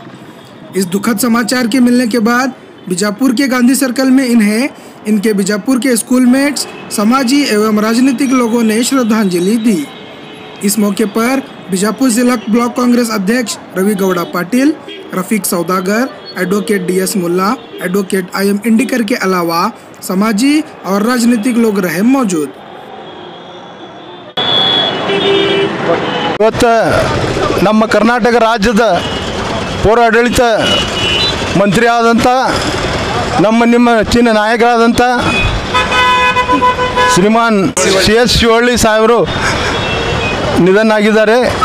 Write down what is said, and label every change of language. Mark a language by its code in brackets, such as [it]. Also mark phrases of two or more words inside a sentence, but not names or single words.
[hi] इस दुखद समाचार के मिलने के बाद बीजापुर के गांधी सर्कल में इन्हें इनके बीजापुर के स्कूलमेट्स, समाजी एवं राजनीतिक लोगों ने श्रद्धांजलि दी। इस मौके पर बीजापुर जिला ब्लॉक कांग्रेस अध्यक्ष रवि गौड़ा पाटिल, रफीक सौदागर, एडवोकेट DS मुल्ला, एडवोकेट IM इंडिकर के अलावा समाजी और राजनीतिक लोग रहे मौजूद। [kn] ನಮ್ಮ ಕರ್ನಾಟಕ ರಾಜ್ಯದ ಪೌರಾಡಳಿತ ಮಂತ್ರಿ ಆದಂತ ನಿಮ್ಮ ಚಿನ್ನ ನಾಯಕರಾದಂತ ಶ್ರೀಮಾನ್ CS ಶಿವಳ್ಳಿ ಸಾಹೇಬರು ನಿಧನ ಆಗಿದ್ದಾರೆ।